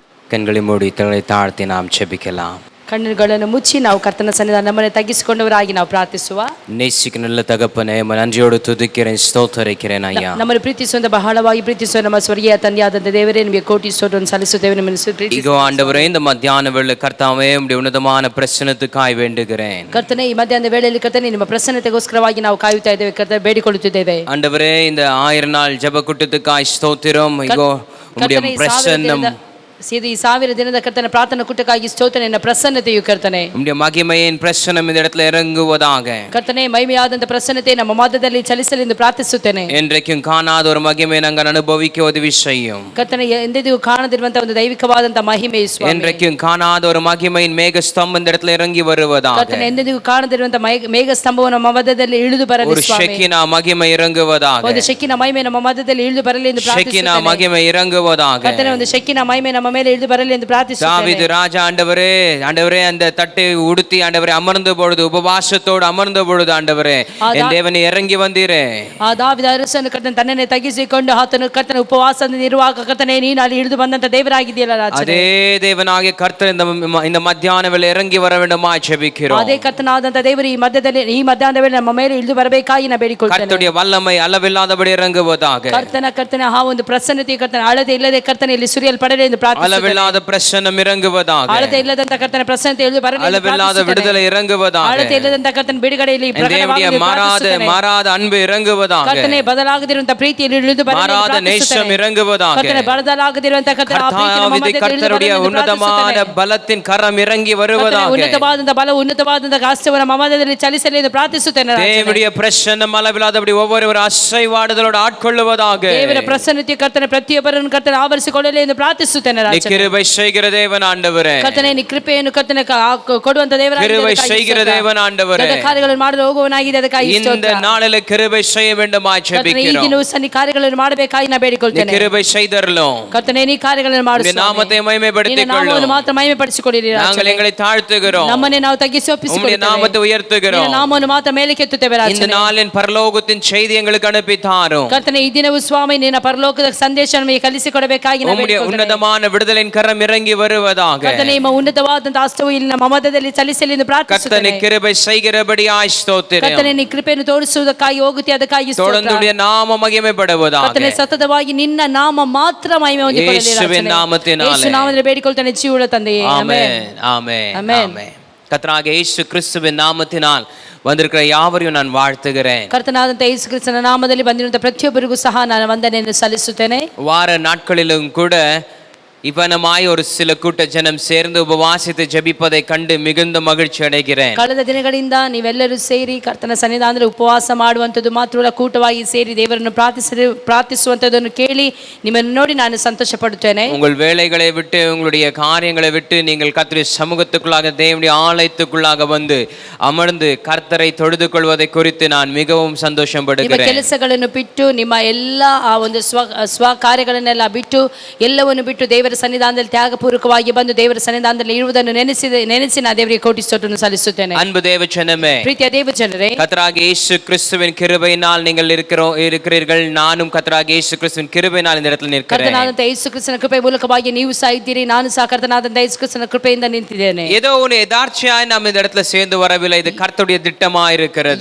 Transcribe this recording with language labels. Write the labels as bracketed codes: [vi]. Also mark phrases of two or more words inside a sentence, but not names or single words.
[ta] கண்களை மூடி தங்களை தாழ்த்தி நாம் ஜெபிக்கலாம். [kn] ಕಣ್ಣುಗಳನ್ನು ಮುಚ್ಚಿ ನಾವು ಕರ್ತನ ಸನ್ನಿಧಾನ ನಮ್ಮನ್ನು ತಗ್ಗಿಸಿಕೊಂಡವರಾಗಿ ನಾವು ಪ್ರಾರ್ಥಿಸುವ. [ta] நேசிக்க நல்ல தகப்பனே, நன்றியோடு துதிக்கிறேன், ஸ்தோத்தரிக்கிறேன் ஐயா. [kn] ನಮ್ಮನ್ನು ಪ್ರೀತಿಸುವಂತ ಬಹಳವಾಗಿ ಪ್ರೀತಿಸುವ ನಮ್ಮ ಸ್ವರ್ಗೀಯ ತಂದೆಯಾದಂತ ದೇವರೇ, ನಿಮಗೆ ಕೋಟಿ ಸ್ತೋತ್ರವನ್ನು ಸಲ್ಲಿಸುತ್ತೇವೆ. ನಿಮ್ಮನ್ನು ಈಗ ಆண்டವರೇ, [ta] இந்த மத்தியான வேளை கர்த்தாவே உம்முடைய உன்னதமான பிரசன்னத்துக்காய் வேண்டுகிறேன். [kn] ಕರ್ತನೇ, ಈ ಮಧ್ಯಾಹ್ನದ ವೇಳೆಯಲ್ಲಿ ಕರ್ತನೇ, ನಿಮ್ಮ ಪ್ರಸನ್ನತೆಗೋಸ್ಕರವಾಗಿ ನಾವು ಕಾಯುತ್ತಾ ಇದ್ದೇವೆ. ಕರ್ತನೇ, ಬೇಡಿಕೊಳ್ಳುತ್ತಿದ್ದೇವೆ. [ta] ஆண்டவரே, இந்த 1000 நாள் ஜெப கூட்டத்துக்காய் ஸ்தோத்திரம். இகோ உம்முடைய பிரசன்னம், [kn] ಈ 1000 ದಿನದ ಕರ್ತನ ಪ್ರಾರ್ಥನಾ ಕೂಟಕ್ಕಾಗಿ ಸ್ತೋತ್ರ. ನಿನ್ನ ಪ್ರಸನ್ನತೆಯು ಕರ್ತನೆ, [ta] உம்முடைய மகிமையின் பிரசன்னம் இந்த இடத்துல இறங்குவதாக. [kn] ಕರ್ತನೆ, ಮಹಿಮೆಯಾದಂತ ಪ್ರಸನ್ನತೆ ನಮ್ಮ ಮಧ್ಯದಲ್ಲಿ ಚಲಿಸಲಿ ಎಂದು ಪ್ರಾರ್ಥಿಸುತ್ತೇನೆ. [ta] என்றைக்கும் காணாத ஒரு மகிமை நாங்கள் அனுபவிக்க உதவி செய்யும். [kn] ಕರ್ತನೆ, ಎಂದಿಗೂ ಕಾಣದಿರುವಂತ ಒಂದು ದೈವಿಕವಾದಂತ ಮಹಿಮೆ ಸ್ವಾಮಿ. [ta] என்றைக்கும் காணாத ஒரு மகிமையின் மேக ஸ்தம்பம் இந்த இடத்துல இறங்கி வருவதாக. [kn] ಕರ್ತನೆ, ಎಂದಿಗೂ ಕಾಣದಿರುವಂತ ಮೇಘ ಸ್ತಂಭವು ನಮ್ಮ ಮಧ್ಯದಲ್ಲಿ ಇಳಿದು ಬರಲಿ [ta] ஒரு [kn] ಸ್ವಾಮಿ. [ta] ஷெக்கினா மகிமை இறங்குவதாக. [kn] ಒಂದು ಶೆಕಿನ ಮಹಿಮೆ ನಮ್ಮ ಮಧ್ಯದಲ್ಲಿ ಇಳಿದು ಬರಲಿ ಎಂದು [ta] ஷெக்கினா [kn] ಪ್ರಾರ್ಥಿಸುತ್ತೇನೆ. [ta] மகிமை இறங்குவதாக. [kn] ಕರ್ತನೆ, ಒಂದು ಶೆಕಿನ ಮಹಿಮೆ ನಮ್ಮ ಮೇಲೆ ಇಳಿದು ಬರಲಿ ಎಂದು ಪ್ರಾರ್ಥಿಸುತ್ತೇನೆ. [ta] தாவீது ராஜா ஆண்டவரே அந்த தட்டை உடுத்தி ஆண்டவரே அமர்ந்த பொழுது, உபவாசத்தோடு அமர்ந்த பொழுது, ஆண்டவரே என் தேவனை இறங்கி வந்தீரே. [kn] ಆ ದಾವೀದ ಅರಸನು ಕರ್ತನ ತನ್ನನ್ನೇ ತಗ್ಗಿಸಿಕೊಂಡು ಆತನು ಕರ್ತನ ಉಪವಾಸದಿಂದ ಇರುವಾಗ, ಕರ್ತನೆ, ನೀನು ಅಲ್ಲಿ ಇಳಿದು ಬಂದಂತ ದೇವರಾಗಿದೆಯಲ್ಲ ರಾಜನೇ, [ta] அதே தேவனாகிய கர்த்தர் இந்த மத்தியான வேளை இறங்கி வர வேண்டுமாய் ஜெபிக்கிறோம். [kn] ಅದೇ ಕರ್ತನಾದಂತ ದೇವರು ಈ ಮಧ್ಯಾಹ್ನದ ವೇಳೆ ನಮ್ಮ ಮೇಲೆ ಇಳಿದು ಬರಬೇಕಾಗಿ ನಾನು ಬೇಡಿಕೊಳ್ಳುತ್ತೇನೆ. [ta] கர்த்தருடைய வல்லமை அளவில்லாதபடி இறங்குவதாக. [kn] ಕರ್ತನ ಆ ಒಂದು ಪ್ರಸನ್ನತೆ ಕರ್ತನ ಅಳತೆ ಇಲ್ಲದೆ ಕರ್ತನ ಇಲ್ಲಿ ಸುರಿಯಲ್ಪಡಲಿ ಎಂದು ಪ್ರಾರ್ಥಿಸುತ್ತೇನೆ. [ta] அளவில்லாத பிரசன்னம் இறங்குவதாக. [kn] ಅಳತೆ ಇಲ್ಲದಂತ ಕರ್ತನ ಪ್ರಸನ್ನತೆ ಇಳಿದು ಬರಲಿ ಎಂದು ಪ್ರಾರ್ಥಿಸುತ್ತೇನೆ. [ta] அளவில்லாத விடுதலை இறங்குவதாக. [kn] ಅಳತೆ ಇಲ್ಲದಂತ ಕರ್ತನ ಬಿಡುಗಡೆಯಲ್ಲಿ [ta] தேவனுடைய மாறாத அன்பு இறங்குவதாக. [kn] ಕರ್ತನೆ, ಬದಲಾಗದಿರುವಂತ ಪ್ರೀತಿಯಲ್ಲಿ ಇಳಿದು ಬರಲಿ ಎಂದು [ta] மாறாத நேசம் இறங்குவதாக. [kn] ಕರ್ತನೆ, ಬದಲಾಗದಿರುವಂತ ಕರ್ತನ ಆ ಪ್ರೀತಿ ನಮ್ಮ ಮಧ್ಯದಲ್ಲಿ ಇಳಿದು ಬರಲಿ [ta] கர்த்தருடைய [kn] ಎಂದು [ta] உன்னதமான பலத்தின் கரம் இறங்கி வருவதாக. [kn] ಉನ್ನತವಾದಂತ ಬಲ, ಉನ್ನತವಾದಂತ ಹಾಸ್ಯವು ನಮ್ಮ ಮಧ್ಯದಲ್ಲಿ ಚಲಿಸಲಿ ಎಂದು ಪ್ರಾರ್ಥಿಸುತ್ತೇನೆ. [ta] தேவனுடைய பிரசன்னம் அளவில்லாதபடி ஒவ்வொருவர் அசைவாடுதலோடு ஆட்கொள்ளுவதாக. [kn] ದೇವರ ಪ್ರಸನ್ನತೆ ಕರ್ತನೆ ಪ್ರತಿಯೊಬ್ಬರನ್ನು ಕರ್ತನೆ ಆವರಿಸಿಕೊಳ್ಳಲಿ ಎಂದು ಪ್ರಾರ್ಥಿಸುತ್ತೇನೆ. [ta] கிருபை செய்கிற தேவன் ஆண்டவரೇ, [kn] ಕರ್ತನೆ, ನೀ ಕೃಪೆಯನ್ನು ಕರ್ತನೆ ಕೊಡುವಂತ ದೇವರಾಗಿದ್ದೀಯ. [ta] கிருபை செய்கிற தேவன் ஆண்டவரೇ, [kn] ಕಾರ್ಯಗಳನ್ನು ಮಾಡಲು ಹೋಗುವವನಾಗಿದೆ, ಅದಕ್ಕಾಗಿ [ta] இந்த நாளிலே கிருபை செய்ய வேண்டுமாய் [kn] ಈ [ta] ஜெபிக்கிறோம். [kn] ದಿನವೂ ಸಹ ನೀ ಕಾರ್ಯಗಳನ್ನು ಮಾಡಬೇಕಾಗಿ ನಾ ಬೇಡಿಕೊಳ್ಳುತ್ತೇನೆ. [ta] கிருபை செய்தருளும். [kn] ಕರ್ತನೆ, ನೀ ಕಾರ್ಯಗಳನ್ನು ಮಾಡು [ta] உம்முடைய நாமத்தை மகிமைப்படுத்திக் [kn] ನಾಮವನ್ನು [ta] கொள்ளும். [kn] ಮಾತ್ರ ಮಹಿಮೆಪಡಿಸಿಕೊಳ್ಳಿರಿ. [ta] நாங்கள் எங்களை தாழ்த்துகிறோம், [kn] ನಮ್ಮನ್ನೇ ನಾವು ತಗ್ಗಿಸಿ [ta] உம்முடைய [kn] ಒಪ್ಪಿಸಿಕೊಳ್ಳುತ್ತೇವೆ. [ta] நாமத்தை உயர்த்துகிறோம். [kn] ನಾಮವನ್ನು ಮಾತ್ರ ಮೇಲಕ್ಕೆತ್ತುತ್ತೇವೆ [ta] இந்த [kn] ರಾಜನೇ. [ta] நாளின் பரலோகத்தின் செய்தி எங்களுக்கு அனுப்பி தாரும். [kn] ಕರ್ತನೆ, ಈ ದಿನವೂ ಸ್ವಾಮಿ ನಿನ್ನ ಪರಲೋಕದ ಸಂದೇಶ ನಮಗೆ ಕಲಿಸಿಕೊಡಬೇಕಾಗಿ ನಾ [ta] உம்முடைய [kn] ಬೇಡಿಕೊಳ್ಳುತ್ತೇನೆ. [ta] உன்னதமான விடுதலின் கரம் இறங்கி வருவதாக. [kn] ಕರ್ತನೆ, ನಿಮ್ಮ ಉನ್ನತವಾದಂತ ಹಸ್ತವು ಇಲ್ಲಿ ನಮ್ಮ ಮಧ್ಯದಲ್ಲಿ ಚಲಿಸಲಿ ಎಂದು ಪ್ರಾರ್ಥಿಸುತ್ತೇನೆ. [ta] கர்த்தனை கிருபை செய்கிறபடியாய் ஸ்தோத்திரம். [kn] ಕರ್ತನೆ, ನೀ ಕೃಪೆಯನ್ನು ತೋರಿಸುವುದಕ್ಕಾಗಿ ಹೋಗುತ್ತೀ, ಅದಕ್ಕಾಗಿ ಸ್ತೋತ್ರ. [ta] தொடர்ந்துடைய நாம மகிமைப்படுவதாக. [kn] ಕರ್ತನೆ, ಸತತವಾಗಿ ನಿನ್ನ ನಾಮ ಮಾತ್ರ ಮಹಿಮೆ ಹೊಂದಿಕೊಳ್ಳಲಿ [ta] இயேசுவின் நாமத்தினாலே. [kn] ಯೇಸು ನಾಮದಲ್ಲಿ ಬೇಡಿಕೊಳ್ಳುತ್ತೇನೆ, ಜೀವವುಳ್ಳ ತಂದೆಯೇ. [ta] ஆமென் ஆமென் ஆமென். கர்த்தராகிய இயேசு கிறிஸ்துவின் நாமத்தினால் வந்திருக்கிற யாவரையும் நான் வாழ்த்துகிறேன். [kn] ಕರ್ತನಾದಂತ ಯೇಸು ಕ್ರಿಸ್ತನ ನಾಮದಲ್ಲಿ ಬಂದಿರುವಂತ ಪ್ರತಿಯೊಬ್ಬರಿಗೂ ಸಹ ನಾನು ವಂದನೆಯನ್ನು ಸಲ್ಲಿಸುತ್ತೇನೆ. [ta] வார நாட்களிலும் கூட இவனமாய் ஒரு சில கூட்ட ஜனம் சேர்ந்து உபவாசித்து ஜெபிப்பதை கண்டு மிகுந்த மகிழ்ச்சி அடைகிறேன். [kn] ಕಳೆದ ದಿನಗಳಿಂದ ನೀವೆಲ್ಲರೂ ಸೇರಿ ಕರ್ತನ ಸನ್ನಿಧಾನದಲ್ಲಿ ಉಪವಾಸ ಮಾಡುವಂಥದ್ದು ಮಾತ್ರವಲ್ಲ, ಕೂಟವಾಗಿ ಸೇರಿ ದೇವರನ್ನು ಪ್ರಾರ್ಥಿಸುವಂಥದ್ದನ್ನು ಕೇಳಿ ನಿಮ್ಮನ್ನು ನೋಡಿ ನಾನು ಸಂತೋಷ ಪಡುತ್ತೇನೆ. [ta] உங்கள் வேலைகளை விட்டு, உங்களுடைய காரியங்களை விட்டு நீங்கள் கர்த்தருடைய சமூகத்துக்குள்ளாக, தேவனுடைய ஆலயத்துக்குள்ளாக வந்து அமர்ந்து கர்த்தரை தொழுது கொள்வதை குறித்து நான் மிகவும் சந்தோஷம் [kn] ನಿಮ್ಮ [ta] படுகிறேன். [kn] ಕೆಲಸಗಳನ್ನು ಬಿಟ್ಟು, ನಿಮ್ಮ ಎಲ್ಲ ಆ ಒಂದು ಸ್ವ ಕಾರ್ಯಗಳನ್ನೆಲ್ಲ ಬಿಟ್ಟು, ಎಲ್ಲವನ್ನು ಬಿಟ್ಟು ದೇವರ ಸನ್ನಿಧಾನದಲ್ಲಿ ತ್ಯಾಗಪೂರ್ವಕವಾಗಿ ಬಂದು ದೇವರ ಸನ್ನಿಧಾನದಲ್ಲಿ ಇರುವುದನ್ನು ನೆನೆಸಿ ನಾ ದೇವರಿಗೆ ಕೋಟಿ ಸ್ತೋತ್ರವನ್ನು ಸಲ್ಲಿಸುತ್ತೇನೆ. [ta] அன்பு தேவஜனமே, [kn] ಪ್ರೀತಿಯ ದೇವ ಜನರೇ, [ta] கர்த்தராகிய இயேசு கிறிஸ்துவின் கிருபையினால் நீங்கள் இருக்கிறீர்கள். நானும் கர்த்தராகிய இயேசு கிறிஸ்துவின் கிருபையினால் இந்த இடத்துல நிற்கிறேன். [kn] ಕರ್ತನಾದಂತ ಯೇಸು ಕ್ರಿಸ್ತನ ಕೃಪೆ ಮೂಲಕವಾಗಿ ನೀವು ಸಹ ಇದ್ದೀರಿ, ನಾನು ಸಹ ಕರ್ತನಾದಂತ ಯೇಸು ಕ್ರಿಸ್ತನ ಕೃಪೆಯಿಂದ ನಿಂತಿದ್ದೇನೆ. [ta] ஏதோ ஒரு எதார்ச்சியாய் நாம் இந்த இடத்துல சேர்ந்து வரவில்லை. இது கர்த்தருடைய திட்டமா இருக்கிறது.